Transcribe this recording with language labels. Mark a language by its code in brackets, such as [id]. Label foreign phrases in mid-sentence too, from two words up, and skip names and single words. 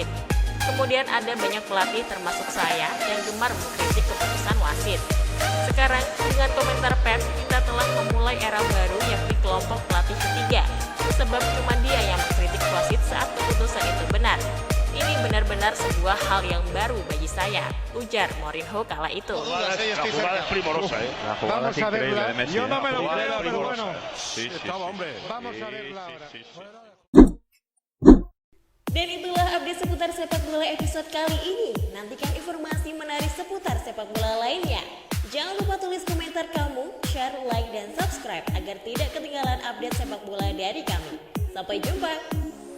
[id] Kemudian ada banyak pelatih termasuk saya yang gemar mengkritik keputusan wasit. Sekarang, dengan komentar pers, kita telah memulai era baru yakni kelompok pelatih ketiga. Sebab cuma dia yang mengkritik wasit saat keputusan itu benar. Ini benar-benar sebuah hal yang baru bagi saya, ujar Mourinho kala itu. [es] La jugada es primorosa, ¿eh? La jugada es increíble de Messi. Yo no me lo La jugada creo, es pero primorosa. bueno. Sí, sí, Estaba, sí. hombre. Vamos a Sí, verla sí, ahora. sí, sí. [id] Dan itulah update seputar sepak bola episode kali ini. Nantikan informasi menarik seputar sepak bola lainnya. Jangan lupa tulis komentar kamu, [en] share, like, [id] dan subscribe agar tidak ketinggalan update sepak bola dari kami. Sampai jumpa!